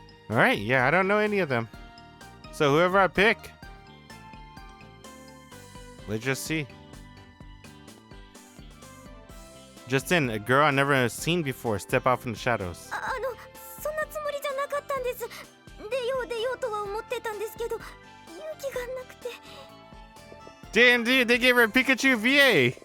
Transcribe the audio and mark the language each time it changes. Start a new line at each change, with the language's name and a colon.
English: All right, yeah, I don't know any of them. So whoever I pick, let's just see. Justin, a girl I never seen before, step out from the shadows.
Japanese: そんなつもりじゃなかったんです。出ようとは思ってたんですけど、勇気がなくて。
English: Damn, dude, they gave her a Pikachu VA.